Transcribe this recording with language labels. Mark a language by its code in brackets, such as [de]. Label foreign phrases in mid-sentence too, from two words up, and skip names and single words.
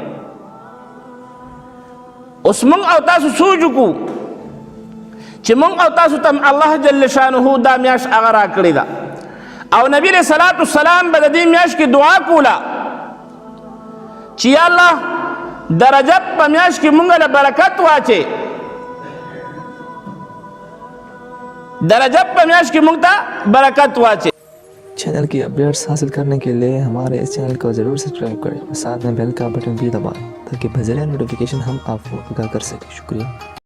[ps] اوس موږ او تاسو سوچ وکړو چې موږ او تاسو ته الله [ar] جل شانه [ps] دا میاشت هغه راکړې ده او نبی [ar] علیہ الصلوۃ والسلام [ps] به د دې میاشت کې دعا کوله چې یا الله د رجب په میاشت کې مونږ له برکت واچې، د رجب په میاشت کې مونږ ته برکت واچې. [ur] چینل کی اپڈیٹس حاصل کرنے کے لیے ہمارے اس چینل کو ضرور سبسکرائب کریں، ساتھ میں بیل کا بٹن بھی دبائیں تاکہ بذریعہ نوٹیفکیشن ہم آپ کو آگاہ کر سکیں. शुक्रिया।